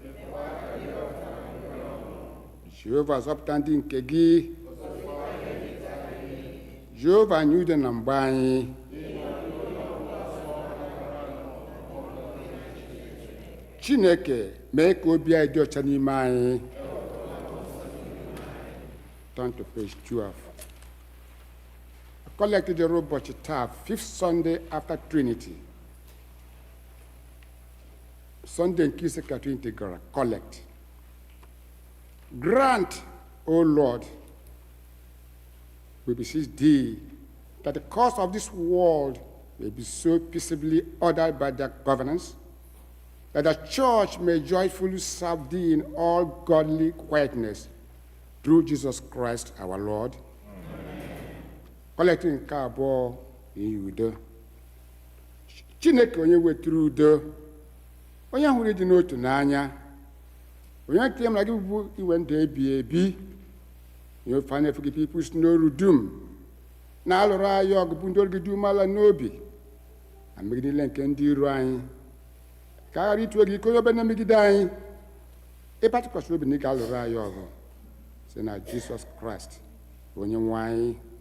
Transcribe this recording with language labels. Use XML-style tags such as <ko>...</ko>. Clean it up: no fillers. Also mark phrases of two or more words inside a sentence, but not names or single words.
<ig>Jehova, zọpụta ndị nke gị. Jehova, nye udo na mgbe anyị. Chineke, mee ka obi anyị dị ọcha n'ime anyị.</ig> <en>Turn to page 12. Collected the</en> <ig>ụbọchị taa,</ig> <en>5th Sunday after Trinity.</en> <ig>Sunday nke ise ka Trinity gara,</ig> <en>collect. Grant, O Lord, we beseech thee, that the course of this world may be so peaceably ordered by their governance, that the church may joyfully serve thee in all godly quietness, through Jesus Christ our Lord.</en> <ig>Collecting nke abụọ in udo. Chineke onye weturu udo, onye hụrụ ịdị n'otu n'anya, onye nke mara gị bụ iwe ndụ ebi ebi ihe ofe anya efe gị pipu si n'oru dum na-alụrụ anyị ọgụ bụ ndị ọrụ gị dị umeala n'obi na mmegide niile nke ndị iro anyị ka a ghara ituo gị ike onye ọbụla na-emegide anyị ịba tụkwasị obi na ị ga-alụrụ anyị ọgụ site na Jizọs Kraist bụ onye nwe anyị.</ig>